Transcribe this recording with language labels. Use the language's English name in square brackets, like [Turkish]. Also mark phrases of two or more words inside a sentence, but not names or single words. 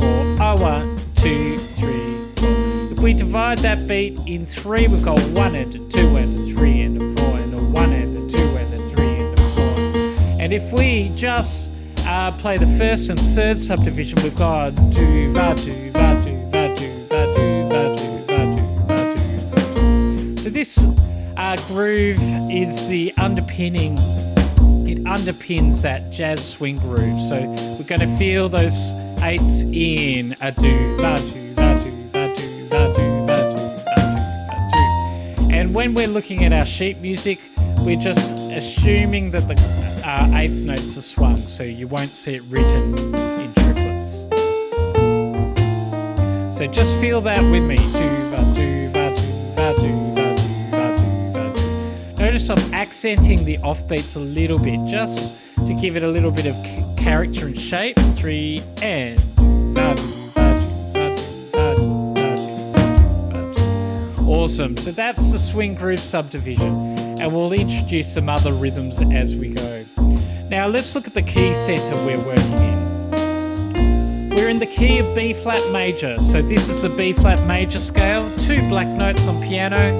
[English] 1, 2, 3, 4. If we divide that beat in 3, we've got 1 and a 2 and a 3 and a 4 and a 1 and a 2 and a 3 and a 4. And if we just play the first and third subdivision, we've got do va do va do va do va do va do va do va do va do. So this groove is the underpinning. It underpins that jazz swing groove. So we're going to feel those 8s in a do va do va do va do va do va do va do va do. And when we're looking at our sheet music, we're just assuming that the 8th notes are swung, so you won't see it written in triplets. So just feel that with me. Do va do va do va do va do va do va do. Notice I'm accenting the offbeats a little bit, just to give it a little bit of character and shape. 3 and va do va do va do va do va do va do. Awesome. So that's the swing groove subdivision, and we'll introduce some other rhythms as we go. Now let's look at the key center we're working in. We're in the key of B flat major. So this is the B flat major scale, 2 black notes on piano.